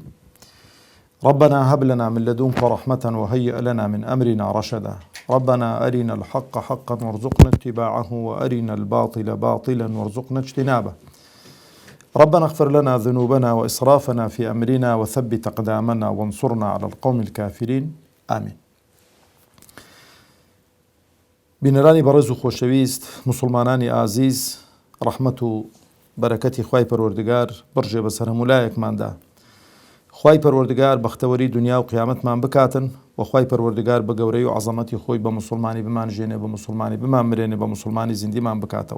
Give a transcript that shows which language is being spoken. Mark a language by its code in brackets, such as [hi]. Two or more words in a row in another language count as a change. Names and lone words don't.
[ar] ربنا هب لنا من لدنك رحمة وهيئ لنا من أمرنا رشدا. ربنا أرنا الحق حقا وارزقنا اتباعه، وأرنا الباطل باطلا وارزقنا اجتنابه. ربنا اغفر لنا ذنوبنا وإسرافنا في أمرنا وثبت أقدامنا وانصرنا على القوم الكافرين. آمين. [ckb] بینەرانی بەڕێز و خۆشەویست، مسلمانانی ئازیز، ڕەحمەت و بەرەکەتی خوای پەروەردگار بڕژێ بەسەر هەموو لایەکماندا. خوای پەروەردگار بەختەوەری دنیا و قیامەتمان بکاتن، و خوای پەروەردگار بە گەورەی و عەزەمەتی خۆی بە مسلمانی بمانژێنێ، بە مسلمانی بمانمرێنێ، بە مسلمانی زیندیمان بکاتەوە.